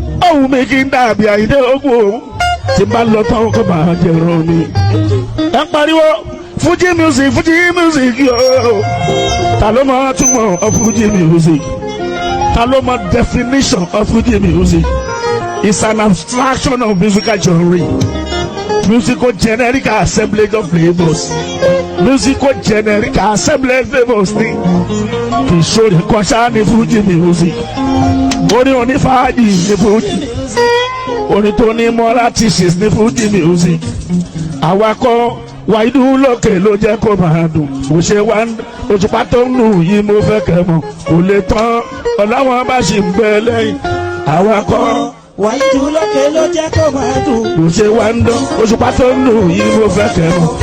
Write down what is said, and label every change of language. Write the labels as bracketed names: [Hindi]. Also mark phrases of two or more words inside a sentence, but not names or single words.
[Yoruba] Ohùn mi kì í dàbí Àyìndé ogun o. Tí n bá lọ tán, kó máa jẹ rán mi. Ẹ pariwo, [English] "Fuji music, Fuji music, [Yoruba] yo." Ta ló mọ túmọ̀ [English] of Fuji music? [Yoruba] Ta ló mọ [English] definition of Fuji music? It's an abstraction of musical genre. Musical generic assemblage of flavors. Musical generic assemblage of flavors ni. [Yoruba] Kì í ṣorin kan ṣáá ní [English] Fuji music. [Yoruba] Orin onífàájì ní Fuji. Orin tó ní [English] moral teachings [Yoruba] ní [English] Fuji music. [Yoruba] Àwa kọ́, Wáídù lókè ló jẹ́ kó máa dùn. Mo ṣe wá ń, Òṣùpá tó ń lù yìí mo fẹ́ kẹ́ mọ̀. Kò lè tán, Ọlọ́run bá ṣì ń bẹ lẹ́yìn. Àwa kọ́. Wáídù lókè ló jẹ́ kó máa dùn. Mo ṣe wá ń dán, Òṣùpá tó ń lù yìí mo fẹ́ kẹ́ mọ̀.